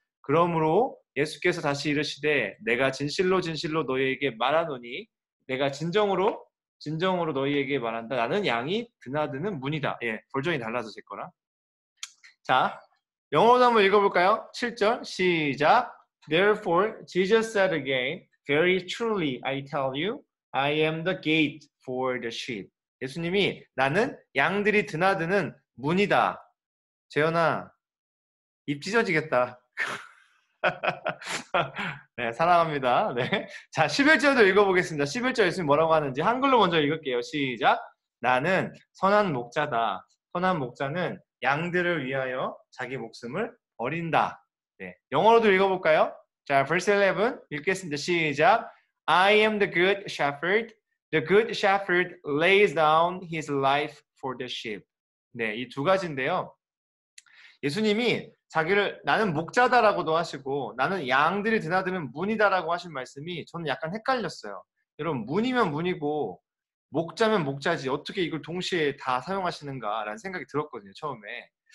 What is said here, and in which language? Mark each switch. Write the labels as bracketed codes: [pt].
[ko] 그러므로 예수께서 다시 이르시되 내가 진실로 진실로 너희에게 말하노니 내가 진정으로 너희에게 말한다. 나는 양이 드나드는 문이다. 예, 버전이 달라서 제 거랑. 자, 영어로 한번 읽어볼까요? 7절 시작. [en] Therefore Jesus said again, Very truly I tell you, I am the gate for the sheep. [ko] 예수님이 나는 양들이 드나드는 문이다. 재현아, 입 찢어지겠다. 네, 사랑합니다. 네. 자, 11절도 읽어보겠습니다. 11절 예수님 뭐라고 하는지 한글로 먼저 읽을게요. 시작. 나는 선한 목자다. 선한 목자는 양들을 위하여 자기 목숨을 버린다. 네, 영어로도 읽어볼까요? 자, verse 11 읽겠습니다. 시작. [en] I am the good shepherd. The good shepherd lays down his life for the sheep. [ko] 네, 이 2가지인데요. 예수님이 자기를 나는 목자다라고도 하시고 나는 양들이 드나드는 문이다라고 하신 말씀이 저는 약간 헷갈렸어요. 여러분, 문이면 문이고 목자면 목자지 어떻게 이걸 동시에 다 사용하시는가라는 생각이 들었거든요, 처음에.